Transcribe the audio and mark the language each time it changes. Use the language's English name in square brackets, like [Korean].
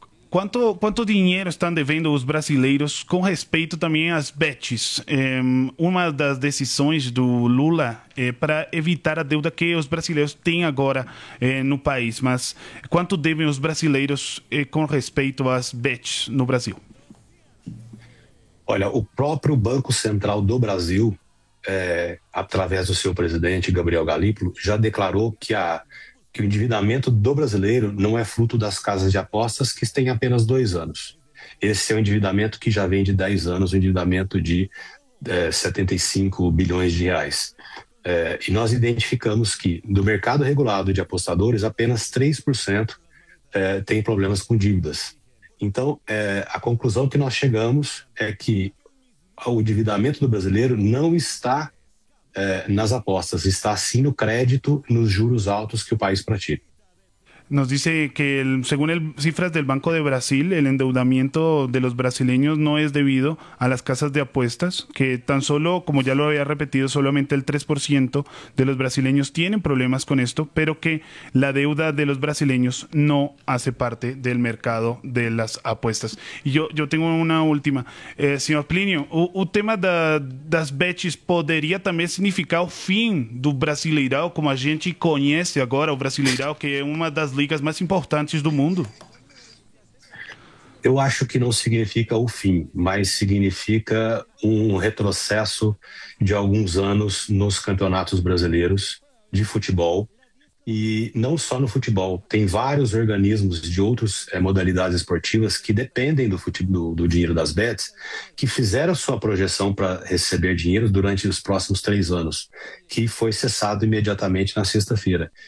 [Spanish] ¿Cuánto dinero están debiendo los brasileros con respecto también a las bets? Una de las decisiones de Lula para evitar la deuda que los brasileños tienen ahora en el país. Mas, ¿cuánto deben los brasileños con respecto a las bets no Brasil? [Portuguese] Olha, [Spanish] el propio [Portuguese] Banco Central do Brasil, [Spanish] a través de su presidente [Portuguese] Gabriel Galípolo, [Spanish] ya declaró que [Portuguese] que o endividamento do brasileiro não é fruto das casas de apostas que têm apenas 2 anos. Esse é um endividamento que já vem de 10 anos, um endividamento de 75 bilhões de reais. E nós identificamos que, do mercado regulado de apostadores, apenas 3% tem problemas com dívidas. Então, a conclusão que nós chegamos é que o endividamento do brasileiro não está nas apostas, está sim no crédito, nos juros altos que o país pratica. [Spanish] Nos dice que según cifras del Banco de Brasil, el endeudamiento de los brasileños no es debido a las casas de apuestas, que tan solo, como ya lo había repetido, solamente el 3% de los brasileños tienen problemas con esto, pero que la deuda de los brasileños no hace parte del mercado de las apuestas. Y yo tengo una última. Señor Plinio, un tema de las bets podría también significar el fin del brasileirao, como a gente conoce ahora, el brasileirao, que es una de ligas [Portuguese] mais importantes do mundo? Eu acho que não significa o fim, mas significa um retrocesso de alguns anos nos campeonatos brasileiros de futebol, e não só no futebol, tem vários organismos de outras modalidades esportivas que dependem do dinheiro das bets, que fizeram sua projeção para receber dinheiro durante os próximos 3 anos, que foi cessado imediatamente na sexta-feira.